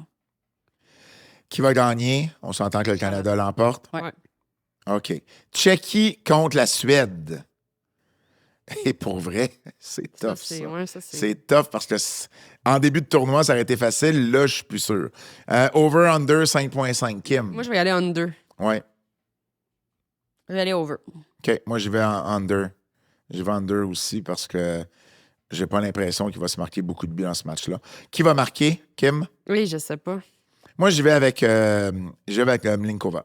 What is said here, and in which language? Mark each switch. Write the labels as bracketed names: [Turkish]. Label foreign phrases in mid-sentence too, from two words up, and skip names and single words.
[French] Qui va gagner? On s'entend que le Canada l'emporte? Ouais. OK. Tchéquie contre la Suède. Et pour vrai, c'est tough, ça. C'est tough parce que en début de tournoi, ça aurait été facile. Là, je suis plus sûr. [English] Over-under 5.5. Kim? [French] Moi, je vais y aller under. Ouais. Je vais aller over. OK. Moi, j'y vais en under. J'y vais under aussi parce que j'ai pas l'impression qu'il va se marquer beaucoup de buts dans ce match-là. Qui va marquer, Kim? Oui, je sais pas. Moi, j'y vais avec Mlinkova.